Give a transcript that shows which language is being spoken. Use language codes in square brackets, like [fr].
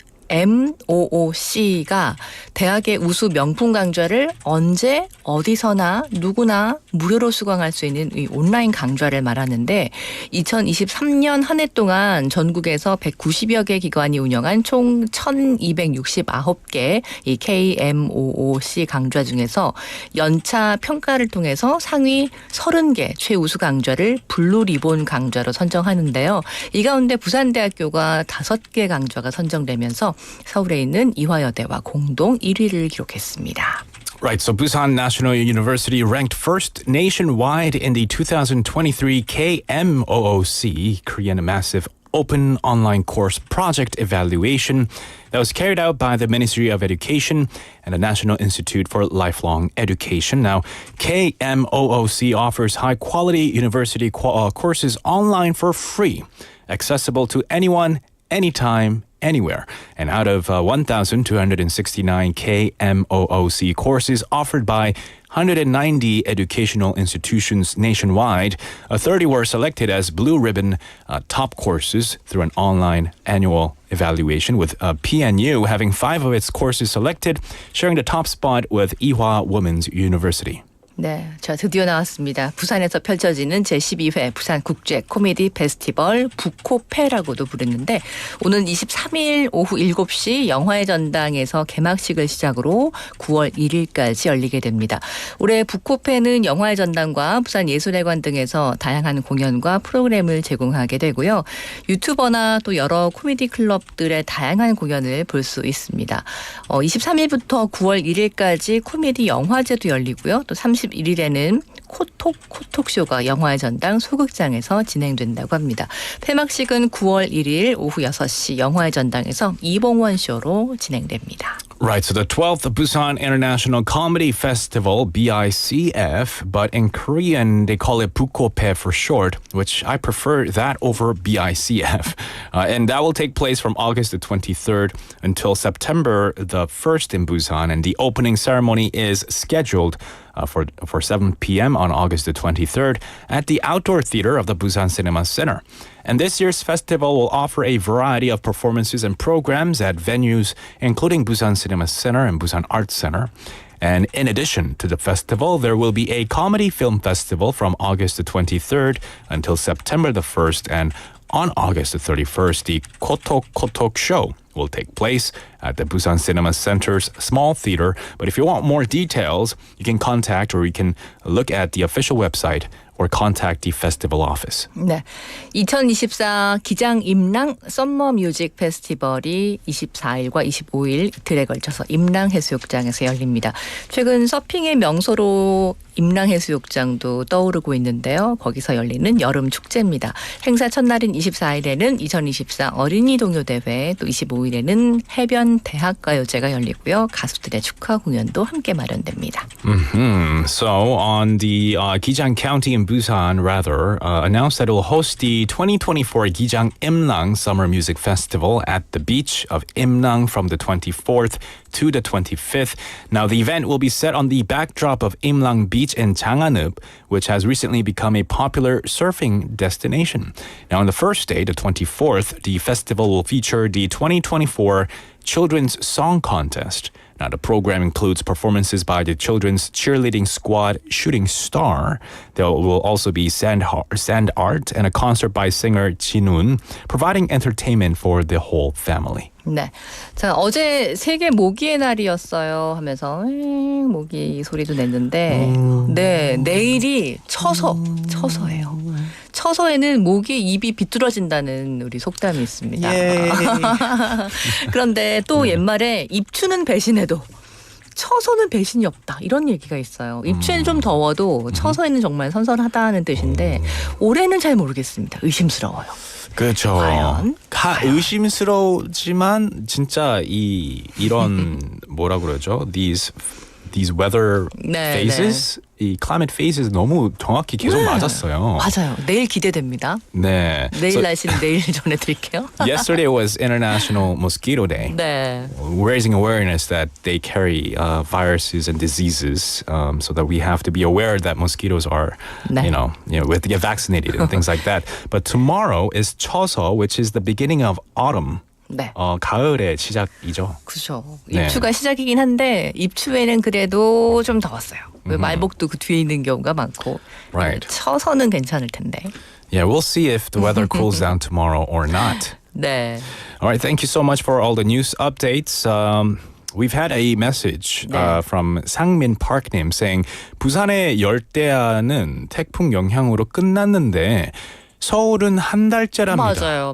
[ko] MOOC가 대학의 우수 명품 강좌를 언제 어디서나 누구나 무료로 수강할 수 있는 이 온라인 강좌를 말하는데 2023년 한 해 동안 전국에서 190여 개 기관이 운영한 총 1269개 이 KMOOC 강좌 중에서 연차 평가를 통해서 상위 30개 최우수 강좌를 블루 리본 강좌로 선정하는데요. 이 가운데 부산대학교가 5개 강좌가 선정되면서 서울에 있는 이화여대와 공동 1위를 기록했습니다. [en] Right, so Busan National University ranked first nationwide in the 2023 KMOOC, Korean Massive Open Online Course Project Evaluation that was carried out by the Ministry of Education and the National Institute for Lifelong Education. Now, KMOOC offers high-quality university courses online for free, accessible to anyone, anytime, anywhere. And out of 1,269 KMOOC courses offered by 190 educational institutions nationwide, 30 were selected as blue ribbon top courses through an online annual evaluation, with PNU having 5 of its courses selected, sharing the top spot with Ewha Women's University. [ko] 네, 자 드디어 나왔습니다. 부산에서 펼쳐지는 제12회 부산 국제 코미디 페스티벌 부코페라고도 부르는데 오는 23일 오후 7시 영화의 전당에서 개막식을 시작으로 9월 1일까지 열리게 됩니다. 올해 부코페는 영화의 전당과 부산예술회관 등에서 다양한 공연과 프로그램을 제공하게 되고요. 유튜버나 또 여러 코미디 클럽들의 다양한 공연을 볼 수 있습니다. 23일부터 9월 1일까지 코미디 영화제도 열리고요. 또 31일에는 코톡쇼가 영화의 전당 소극장에서 진행된다고 합니다. 폐막식은 9월 1일 오후 6시 영화의 전당에서 이봉원 쇼로 진행됩니다. [en] Right, so the 12th Busan International Comedy Festival, BICF, but in Korean they call it Bukope for short, which I prefer that over BICF. And that will take place from August the 23rd until September the 1st in Busan, and the opening ceremony is scheduled for 7 p.m. on August the 23rd at the outdoor theater of the Busan Cinema Center. And this year's festival will offer a variety of performances and programs at venues including Busan Cinema Center and Busan Arts Center. And in addition to the festival, there will be a comedy film festival from August the 23rd until September the 1st. And on August the 31st, the Kotok Show will take place at the Busan Cinema Center's small theater. But if you want more details, you can contact or you can look at the official website or contact the festival office. [ko] 네, 2024 기장 임랑 썸머 뮤직 페스티벌이 24일과 25일 이틀에 걸쳐서 임랑 해수욕장에서 열립니다. 최근 서핑의 명소로 임랑 해수욕장도 떠오르고 있는데요. 거기서 열리는 여름 축제입니다. 행사 첫날인 24일에는 2024 어린이 동요대회, 또 25일에는 해변 대학가요제가 열리고요. 가수들의 축하 공연도 함께 마련됩니다. [en] So on the Gijang County in Busan, announced that it will host the 2024 Gijang Imlang Summer Music Festival at the beach of Imlang from the 24th to the 25th. Now, the event will be set on the backdrop of Imlang Beach in Janganup, which has recently become a popular surfing destination. Now, on the first day, the 24th, the festival will feature the 2024 Children's Song Contest. Now, the program includes performances by the children's cheerleading squad Shooting Star. There will also be sand art and a concert by singer Jinun, providing entertainment for the whole family. [ko] 네. 자, 어제 세계 모기의 날이었어요 하면서 모기 소리도 냈는데 네, 내일이 처서예요. 처서에는 모기의 입이 비뚤어진다는 우리 속담이 있습니다. 그런데 또 옛말에 입추는 배신해도 처서는 배신이 없다 이런 얘기가 있어요. 입추에는 좀 더워도 처서에는 정말 선선하다는 뜻인데 올해는 잘 모르겠습니다. 의심스러워요. 그렇죠. 과연? 의심스러우지만 진짜 이런 뭐라 그러죠? [en] These weather [ko] 네, [en] phases, [ko] 이 [en] climate phases [ko] 너무 정확히 계속 맞았어요. 맞아요. 내일 기대됩니다. 네. 내일 날씨는 내일 전해드릴게요. [en] Yesterday was International Mosquito Day. [ko] 네. [en] Raising awareness that they carry viruses and diseases, so that we have to be aware that mosquitoes are, [ko] 네. [en] we have to get vaccinated and things like that. But tomorrow is 처서, which is the beginning of autumn. [ko] 네. 가을의 시작이죠. 그렇죠. 네. 입추가 시작이긴 한데 입추에는 그래도 좀 더웠어요. 왜 말복도 그 뒤에 있는 경우가 많고. [en] Right. [ko] 처서는 괜찮을 텐데. [en] Yeah, we'll see if the weather cools down tomorrow or not. [ko] 네. [en] All right, thank you so much for all the news updates. We've had a message from 상민 Park님 saying [ko] 부산의 열대야는 태풍 영향으로 끝났는데 서울은 한 달째랍니다.